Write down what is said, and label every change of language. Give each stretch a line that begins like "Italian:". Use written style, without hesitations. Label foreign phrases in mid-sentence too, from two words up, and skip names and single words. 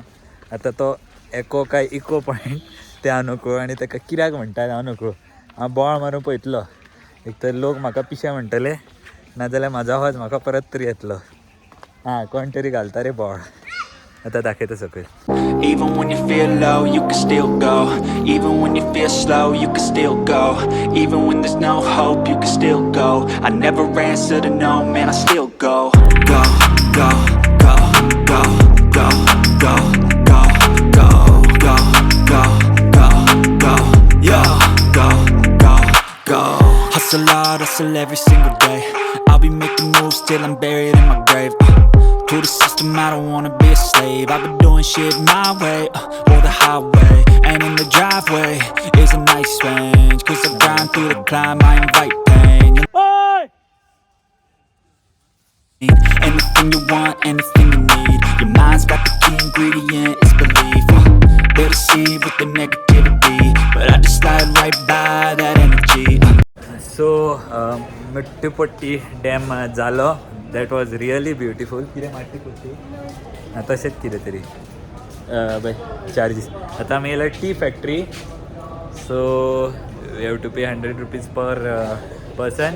Konkani: आतां तो एको काय इको पॉयंट तें हांव नकळो, आनी ताका कित्याक म्हणटात हांव नकळो. हांव बोवाळ मारून पळयतलो. एक तर लोक म्हाका पिशे म्हणटले, नाजाल्यार म्हाजो आवाज म्हाका परत तरी येतलो. कोण तरी घालता रे बोवाळ. आतां दाखयता सकयल.
English: Even when you feel low, you can still go. Even when you feel slow, you can still go. Even when there's no hope, you can still go. I never answer to no, man, I still go. Go, go, go, go, go, go, go, go, go, go, go, go, yo, go, go, go. Hustle hard, hustle every single day. I'll be making moves till I'm buried in my grave. To the system, I don't wanna be a slave. I've been doing shit my way, or the highway. And in the driveway is a nice range. Cause I grind through the climb, I invite pain. Anything you want, anything you need. Your mind's got the key ingredient, it's belief. They'll deceive with the negativity, but I just slide right by that energy. So,
Konkani: मिट्टूपट्टी डॅम जालो.
English: That was really beautiful.
Konkani: कितें माट्टीपट्टी तशेंच कितें तरी
English: by charges.
Konkani: आतां आमी येयला
English: tea factory. So we have to pay 100 rupees per person.